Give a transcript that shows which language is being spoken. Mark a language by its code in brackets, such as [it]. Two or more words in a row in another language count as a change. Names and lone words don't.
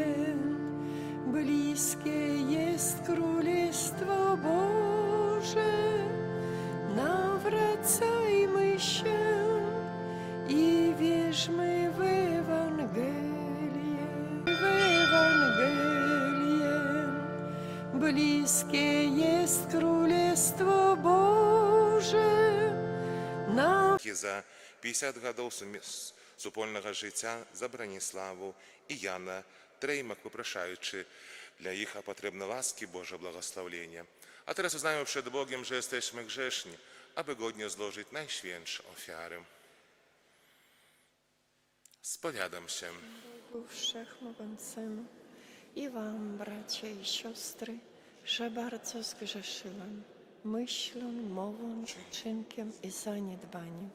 [pl] Bliskie jest Królestwo Boże, nawracajmy się i wierzmy w Ewangelię. W Ewangelię. Bliskie jest Królestwo Boże. [rue] За 50 годов супольного життя за Браніславу і Яна, треймак попрошаючи для їх потрібне ласки Боже благословення. [pl] А teraz uznajmy przed Bogiem, że jesteśmy grzeszni, aby godnie złożyć najświętsze ofiary. Spowiadam się Bogu Wszechmogącemu i wam, bracia i siostry, że bardzo zgrzeszyłem myślą, mową, czynkiem i zaniedbaniem.